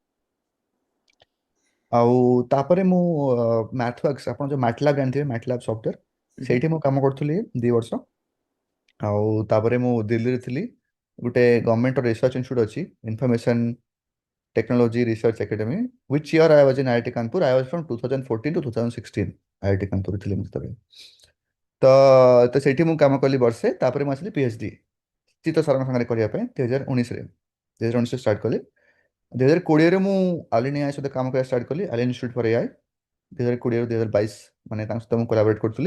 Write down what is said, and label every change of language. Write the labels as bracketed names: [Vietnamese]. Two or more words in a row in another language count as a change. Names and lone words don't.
[Odia] ଆଉ ତାପରେ ମୁଁ ମ୍ୟାଥୱାର୍କସ୍, ଆପଣ ଯେଉଁ ମ୍ୟାଟଲାବ୍ ଜାଣିଥିବେ, ମ୍ୟାଟଲାବ୍ ସଫ୍ଟୱେର୍, ସେଇଠି ମୁଁ କାମ କରୁଥିଲି 2 ବର୍ଷ। ଆଉ ତାପରେ ମୁଁ ଦିଲ୍ଲୀରେ ଥିଲି, ଗୋଟେ [English] government research institute [Odia] ଅଛି, ଇନଫର୍ମେସନ୍ ଟେକ୍ନୋଲୋଜି ରିସର୍ଚ୍ଚ ଏକାଡେମୀ, [English] which year I was in IIT Kanpur? I was from 2014 to 2016 IIT କାନପୁର [Odia] ଥିଲି ମୁଁ ସେତେବେଳେ। ତ ତ ସେଇଠି ମୁଁ କାମ କଲି ବର୍ଷେ, ତାପରେ ମୁଁ ଆସିଲି PhD ଚିତ୍ତ ସାରଙ୍କ ସାଙ୍ଗରେ କରିବା ପାଇଁ 2019 ଷ୍ଟାର୍ଟ କଲି। 2020ରେ ମୁଁ ଆଲିନ୍ AI ସହିତ କାମ କରିବା ଷ୍ଟାର୍ଟ କଲି, ଆଲିନ୍ ଇନଷ୍ଟିଚ୍ୟୁଟ୍ ଫର୍ AI। 2020ରୁ 2022 ମାନେ ତାଙ୍କ ସହିତ ମୁଁ କୋଲାବରେଟ୍ କରୁଥିଲି।